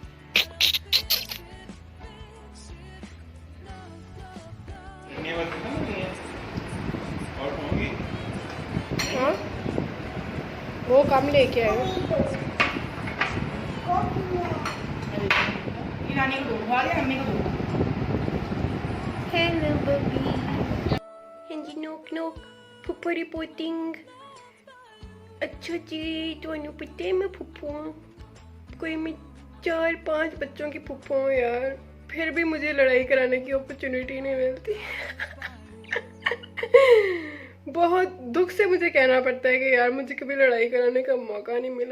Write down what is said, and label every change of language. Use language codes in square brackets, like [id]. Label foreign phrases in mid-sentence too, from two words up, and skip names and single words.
[hi] हाँ, वो काम लेके आए. [en] Hello, Bobby. [pa] ਹਾਂਜੀ, [en] knock knock [pa] ਫੁੱਫੂ ਰਿਪੋਰਟਿੰਗ. [hi] अच्छा जी, ਤੁਹਾਨੂੰ पता है मैं फुफ्फू हूँ. कोई मैं 4-5 बच्चों की फुफ्फू हूँ यार, फिर भी मुझे लड़ाई कराने की अपॉर्चुनिटी नहीं मिलती. बहुत दुख से मुझे कहना पड़ता है कि यार मुझे कभी लड़ाई कराने का मौका नहीं मिला.